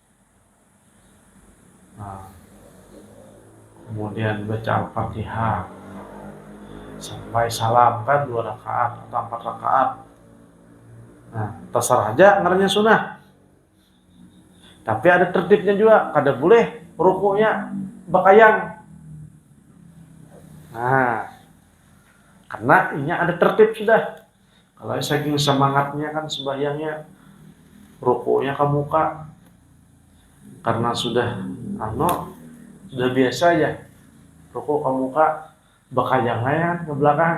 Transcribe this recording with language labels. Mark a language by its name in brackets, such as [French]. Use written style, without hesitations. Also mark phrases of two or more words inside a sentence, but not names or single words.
[Indonesian] Nah, kemudian baca Al-Fatihah sampai salam kan 2 rakaat atau 4 rakaat. [Banjar] Nah, terserah aja ngarannya sunnah. Tapi ada tertibnya juga, kada boleh rukuknya bakayang. Nah, karena ini ada tertib sudah. Kalau saking semangatnya kan sembahyangnya rukuknya ke muka, karena sudah sudah biasa ya rukuk ke muka, bakayang kan ke belakang.